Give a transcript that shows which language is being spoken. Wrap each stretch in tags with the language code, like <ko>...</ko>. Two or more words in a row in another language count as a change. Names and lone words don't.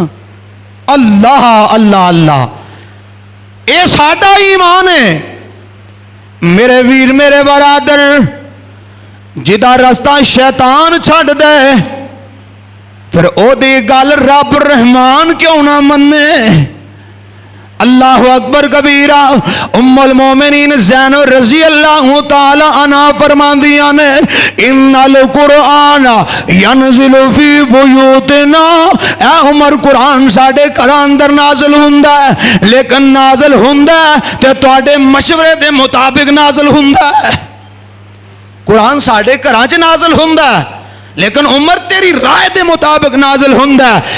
<ar>الله الله الله.</ar> <pa>ਏ ਸਾਡਾ ਈਮਾਨ ਹੈ ਮੇਰੇ ਵੀਰ ਮੇਰੇ ਬਰਾਦਰ। ਜਿਹਦਾ ਰਸਤਾ ਸ਼ੈਤਾਨ ਛੱਡ ਦੇ ਫਿਰ ਓਹਦੀ ਗੱਲ ਰੱਬ ਰਹਿਮਾਨ ਕਿਉਂ ਨਾ ਮੰਨੇ।</pa> <ar>الله أكبر كبيرا.</ar> <pa>ਉੱਮੁਲ ਮੋਮਿਨੀਨ ਜ਼ੈਨਬ</pa> <ar>رضي الله تعالى عنها</ar> <pa>ਫ਼ਰਮਾਂਦੀਆਂ ਨੇ,</pa> <ar>إن القرآن ينزل في بيوتنا.</ar> <pa>ਐ ਉਮਰ ਕੁਰਾਨ ਸਾਡੇ ਘਰ ਅੰਦਰ ਨਾਜ਼ਿਲ ਹੁੰਦਾ ਹੈ, ਲੇਕਿਨ ਨਾਜ਼ਿਲ ਹੁੰਦਾ ਤੇ ਤੁਹਾਡੇ ਮਸ਼ਵਰੇ ਦੇ ਮੁਤਾਬਿਕ ਨਾਜ਼ਿਲ ਹੁੰਦਾ ਹੈ। ਕੁਰਾਨ ਸਾਡੇ ਘਰਾਂ ਚ ਨਾਜ਼ਿਲ ਹੁੰਦਾ ਹੈ, ਲੇਕਿਨ ਉਮਰ ਤੇਰੀ ਰਾਏ ਕੇ ਮੁਤਾਬਿਕ ਨਾਜ਼ਿਲ ਹੁੰਦਾ ਹੈ।</pa>